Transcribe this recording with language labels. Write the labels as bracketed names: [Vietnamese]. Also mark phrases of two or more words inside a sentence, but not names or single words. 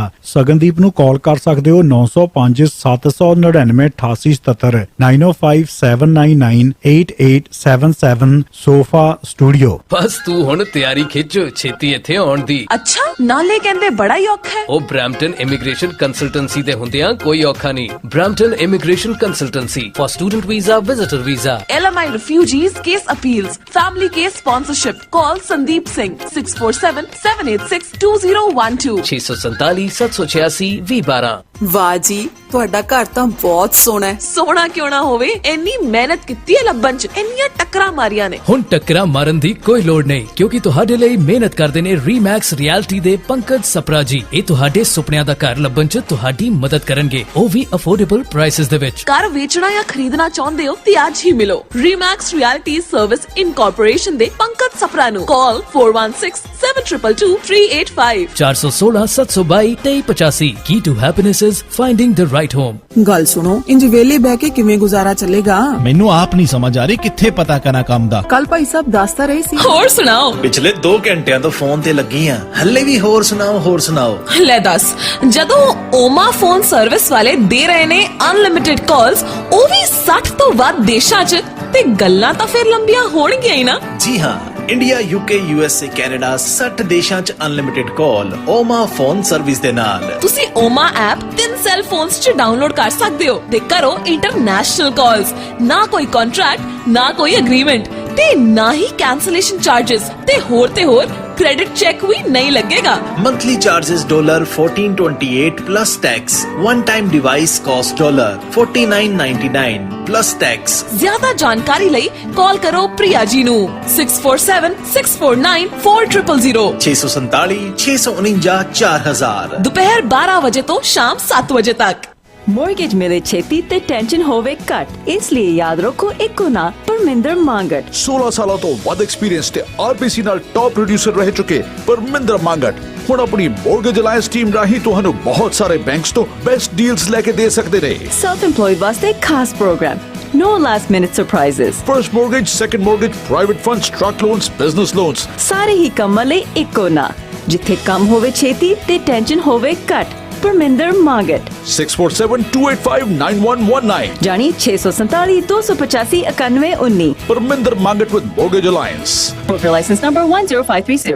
[Punjabi] ਸਗਨਦੀਪ ਨੂੰ ਕਾਲ ਕਰ ਸਕਦੇ ਹੋ 905 799 8877 905 799 8877। ਸੋਫਾ ਸਟੂਡੀਓ। ਬਸ ਤੂੰ ਹੁਣ ਤਿਆਰੀ ਖਿੱਚ, ਛੇਤੀ ਇੱਥੇ ਆਉਣ ਦੀ। ਅੱਛਾ, ਨਾਲੇ ਕਹਿੰਦੇ ਬੜਾ ਹੀ ਔਖਾ ਹੈ। ਉਹ ਬ੍ਰੈਂਪਟਨ ਇਮੀਗ੍ਰੇਸ਼ਨ ਕੰਸਲਟੈਂਸੀ ਦੇ ਹੁੰਦਿਆਂ ਕੋਈ ਔਖਾ ਨਹੀਂ। [English] Brampton Immigration Consultancy for student visa, visitor visa, LMI refugees case appeals, family case sponsorship. Call Sandeep Singh 647-786-2012 647 786 2012। [Punjabi] ਵਾਹ ਜੀ, ਤੁਹਾਡਾ ਘਰ ਤਾਂ ਬਹੁਤ ਸੋਹਣਾ ਹੈ। ਸੋਹਣਾ ਕਿਉਂ ਨਾ ਹੋਵੇ, ਇੰਨੀ ਮਿਹਨਤ ਕੀਤੀ ਹੈ ਲੱਭਣ ਚ, ਇੰਨੀਆਂ ਟੱਕਰਾਂ ਮਾਰੀਆਂ ਨੇ। ਹੁਣ ਟੱਕਰਾਂ ਮਾਰਨ ਦੀ ਕੋਈ ਲੋੜ ਨਹੀਂ, ਕਿਉਂਕਿ ਤੁਹਾਡੇ ਲਈ ਮਿਹਨਤ ਕਰਦੇ ਨੇ ਰੀਮੈਕਸ ਰਿਐਲਿਟੀ ਦੇ ਪੰਕਜ ਸਪਰਾ ਜੀ। ਇਹ ਤੁਹਾਡੇ ਸੁਪਨਿਆਂ ਦਾ ਘਰ ਲੱਭਣ ਚ ਤੁਹਾਡੀ ਮਦਦ ਕਰਨਗੇ, ਉਹ ਵੀ [English] affordable prices [Punjabi] ਦੇ ਵਿੱਚ। ਘਰ ਵੇਚਣਾ ਜਾਂ ਖਰੀਦਣਾ ਚਾਹੁੰਦੇ ਹੋ ਤੇ ਅੱਜ ਹੀ ਮਿਲੋ ਰੀਮੈਕਸ ਰਿਐਲਿਟੀ ਸਰਵਿਸ ਇਨਕੋਰਪੋਰੇਸ਼ਨ ਦੇ ਪੰਕਜ ਸਪਰਾ ਨੂੰ। ਕਾਲ 4167222385 416 722 2385। [English] Key to happiness is finding the right home। [Punjabi] ਗੱਲ ਸੁਣੋ, ਇੰਜ ਵੇਲੇ ਬਹਿ ਕੇ ਕਿਵੇਂ ਗੁਜ਼ਾਰਾ ਚੱਲੇਗਾ? ਮੈਨੂੰ ਆਪ ਨਹੀਂ ਸਮਝ ਆ ਰਹੀ ਕਿੱਥੇ ਪਤਾ ਕਰਾਂ ਕੰਮ ਦਾ। ਕੱਲ ਭਾਈ ਸਾਹਿਬ ਦੱਸਦਾ ਰਹੇ ਸੀ। ਹੋਰ ਸੁਣਾਓ। ਪਿਛਲੇ 2 ਘੰਟਿਆਂ ਤੋਂ ਫੋਨ ਤੇ ਲੱਗੀ ਆ, ਹੱਲੇ ਵੀ ਹੋਰ ਸੁਣਾਓ। ਲੈ ਦੱਸ, ਜਦੋਂ ਓਮਾ ਫੋਨ ਸਰਵਿਸ ਵਾਲੇ ਦੇ ਰਹੇ ਨੇ [English] unlimited calls, [Punjabi] ਉਹ ਵੀ 60 ਤੋਂ ਵੱਧ ਦੇਸ਼ਾਂ 'ਚ, ਤੇ ਗੱਲਾਂ ਤਾਂ ਫਿਰ ਲੰਬੀਆਂ ਹੋਣਗੀਆਂ ਹੀ ਨਾ। ਜੀ ਹਾਂ, ਇੰਡੀਆ, UK, USA, ਕੈਨੇਡਾ 60 ਦੇਸ਼ਾਂ 'ਚ [English] unlimited call [Punjabi] ਓਮਾ ਫੋਨ ਸਰਵਿਸ ਦੇ ਨਾਲ। ਤੁਸੀਂ ਓਮਾ ਐਪ 3 [English] cell phones [Punjabi] 'ਚ ਡਾਊਨਲੋਡ ਕਰ ਸਕਦੇ ਹੋ ਤੇ ਕਰੋ [English] international calls. [Punjabi] ਨਾ ਕੋਈ ਕੰਟਰੈਕਟ, ਨਾ ਕੋਈ ਐਗਰੀਮੈਂਟ, ਤੇ ਨਾ ਹੀ [English] cancellation charges, [Punjabi] ਤੇ ਹੋਰ [Hindi] क्रेडिट चेक भी नहीं लगेगा। [English] monthly charges $1428 plus tax. one time device cost $49.99 plus tax. [Punjabi] ਜ਼ਿਆਦਾ ਜਾਣਕਾਰੀ ਲਈ ਕਾਲ ਕਰੋ ਪ੍ਰਿਆ ਜੀ ਨੂੰ 6476494000 647 649 4000। ਦੁਪਹਿਰ 12 ਵਜੇ ਤੋਂ ਸ਼ਾਮ 7 ਵਜੇ ਤੱਕ। ਮੋਰਗੇਜ ਮਿਲੇ ਛੇਤੀ ਤੇ ਟੈਨਸ਼ਨ ਹੋਵੇ ਘੱਟ, ਇਸ ਲਈ ਯਾਦ ਰੱਖੋ ਇੱਕੋ ਨਾ ਪਰਮਿੰਦਰ ਮੰਗਟ। 16 ਸਾਲਾਂ ਤੋਂ ਵੱਧ ਐਕਸਪੀਰੀਅੰਸ ਤੇ RBC ਨਾਲ [English] top producer [Punjabi] ਰਹਿ ਚੁੱਕੇ ਪਰਮਿੰਦਰ ਮੰਗਟ ਹੁਣ ਆਪਣੀ ਮੋਰਗੇਜ ਅਲਾਈਅੰਸ ਟੀਮ ਰਾਹੀਂ ਤੁਹਾਨੂੰ ਬਹੁਤ ਸਾਰੇ ਬੈਂਕਸ ਤੋਂ [English] best deals [Punjabi] ਲੈ ਕੇ ਦੇ ਸਕਦੇ ਨੇ। [English] self employed [Punjabi] ਵਾਸਤੇ ਖਾਸ ਪ੍ਰੋਗਰਾਮ, [English] no last minute surprises, first mortgage, second mortgage, private funds, truck loans, business loans, [Punjabi] ਸਾਰੇ ਹੀ ਕੰਮਾਂ ਲਈ ਇੱਕੋ ਨਾ, ਜਿੱਥੇ ਕੰਮ ਹੋਵੇ ਛੇਤੀ ਤੇ ਟੈਨਸ਼ਨ ਹੋਵੇ ਘੱਟ। ਪਰਮਿੰਦਰ ਮੰਗਟ 6472859119 ਜਾਨੀ 647-285-9119। [English] ਪਰਮਿੰਦਰ ਮੰਗਟ with Mortgage Alliance, license number [Punjabi] 10530।